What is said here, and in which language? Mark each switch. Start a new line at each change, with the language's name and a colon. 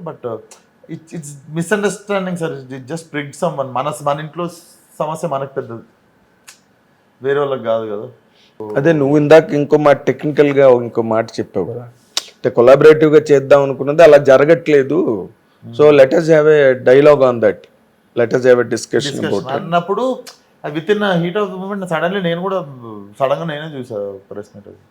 English: But it's misunderstanding sir. It just prigged someone.
Telugu: మన ఇంట్లో సమస్య మనకు పెద్దది, వేరే వాళ్ళకి కాదు కదా. అదే నువ్వు ఇందాక ఇంకో మాట టెక్నికల్గా ఇంకో మాట చెప్పావు కదా, అంటే కొలాబరేటివ్గా చేద్దాం అనుకున్నది అలా జరగట్లేదు.
English: so let us have a dialogue on that, let us have a discussion about it
Telugu: అన్నప్పుడు
English: with in heat of the moment
Telugu: suddenly నేను కూడా సడన్గా నేనే చూసా ప్రెస్ మీట్.